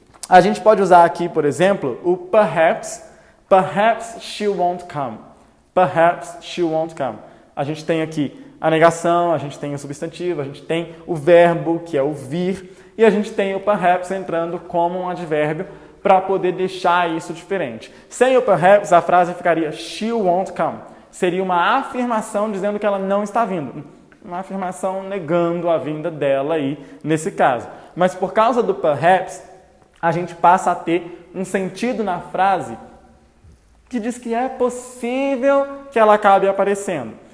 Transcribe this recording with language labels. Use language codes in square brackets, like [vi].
[pt] A gente pode usar aqui, por exemplo, o perhaps. [en] Perhaps she won't come. Perhaps she won't come. [pt] A gente tem aqui a negação, a gente tem o substantivo, a gente tem o verbo, que é o vir, e a gente tem o perhaps entrando como um advérbio para poder deixar isso diferente. Sem o perhaps, a frase ficaria [en] she won't come. [pt] Seria uma afirmação dizendo que ela não está vindo. Uma afirmação negando a vinda dela aí, nesse caso. Mas por causa do perhaps, a gente passa a ter um sentido na frase que diz que é possível que ela acabe aparecendo.